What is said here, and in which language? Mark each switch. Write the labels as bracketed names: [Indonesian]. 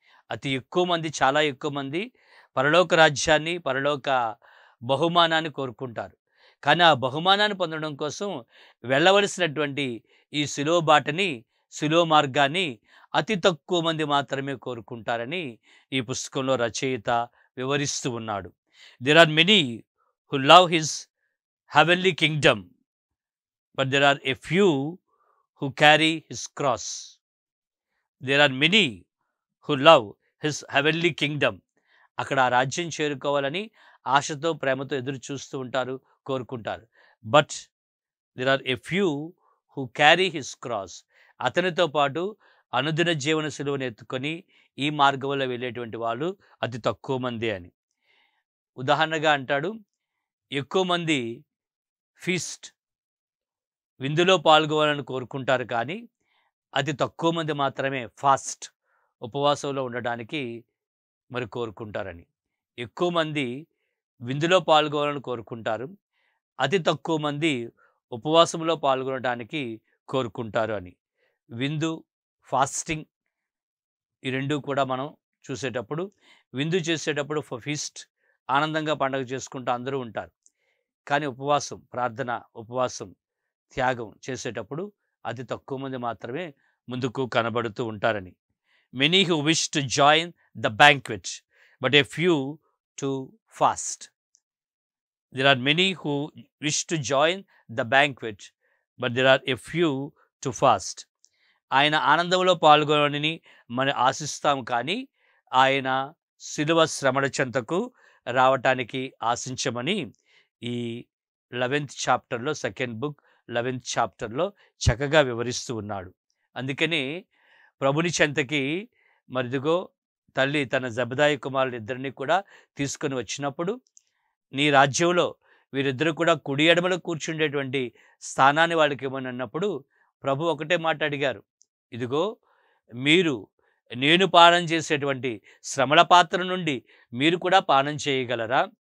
[Telugu] అతి ఎక్కువ మంది, చాలా ఎక్కువ మంది పరలోక రాజ్యాన్ని, పరలోక బహుమానాన్ని కోరుకుంటారు. కానీ ఆ బహుమానాన్ని పొందడం కోసం వెళ్ళవలసినటువంటి ఈ సిలువ బాటని, సిలువ మార్గాన్ని అతి తక్కువ మంది మాత్రమే కోరుకుంటారని ఈ పుస్తకంలో రచయిత వివరిస్తూ ఉన్నాడు. [English] There are many who love his heavenly kingdom, but there are a few who carry his cross. There are many who love his heavenly kingdom. [Telugu] అక్కడ ఆ రాజ్యం చేరుకోవాలని ఆశతో, ప్రేమతో ఎదురు చూస్తూ ఉంటారు, కోరుకుంటారు. [English] But there are a few who carry his cross. [Telugu] అతనితో పాటు అనుదిన జీవన సిలువను ఎత్తుకొని ఈ మార్గంలో వెళ్ళేటువంటి వాళ్ళు అతి తక్కువ మంది అని. ఉదాహరణగా అంటాడు, ఎక్కువ మంది ఫీస్ట్, విందులో పాల్గొనాలని కోరుకుంటారు, కానీ అతి తక్కువ మంది మాత్రమే ఫాస్ట్, ఉపవాసంలో ఉండడానికి మరి కోరుకుంటారని. ఎక్కువ మంది విందులో పాల్గొనాలని కోరుకుంటారు, అతి తక్కువ మంది ఉపవాసంలో పాల్గొనడానికి కోరుకుంటారు అని. విందు, ఫాస్టింగ్ ఈ రెండు కూడా మనం చూసేటప్పుడు, విందు చేసేటప్పుడు ఫీస్ట్, ఆనందంగా పండుగ చేసుకుంటూ అందరూ ఉంటారు. కానీ ఉపవాసం, ప్రార్థన, ఉపవాసం, త్యాగం చేసేటప్పుడు అతి తక్కువ మంది మాత్రమే ముందుకు కనబడుతూ ఉంటారని. [English] Many who wish to join the banquet, but a few to fast. There are many who wish to join the banquet, but there are a few to fast. [Telugu] ఆయన ఆనందంలో పాల్గొనని మనం ఆశిస్తాం, కానీ ఆయన సిలువ శ్రమల చెంతకు రావటానికి ఆశించమని ఈ 11th చాప్టర్లో, సెకండ్ బుక్ 11th చాప్టర్లో చక్కగా వివరిస్తూ ఉన్నాడు. అందుకని ప్రభుని చెంతకి మరిదిగో తల్లి తన జబదాయి కుమారులు ఇద్దరిని కూడా తీసుకొని వచ్చినప్పుడు, నీ రాజ్యంలో వీరిద్దరూ కూడా కుడి ఎడమలో కూర్చుండేటువంటి స్థానాన్ని వాళ్ళకి ఇవ్వని అన్నప్పుడు ప్రభు ఒకటే మాట అడిగారు, ఇదిగో మీరు నేను పానం చేసేటువంటి శ్రమల పాత్ర నుండి మీరు కూడా పానం చేయగలరా?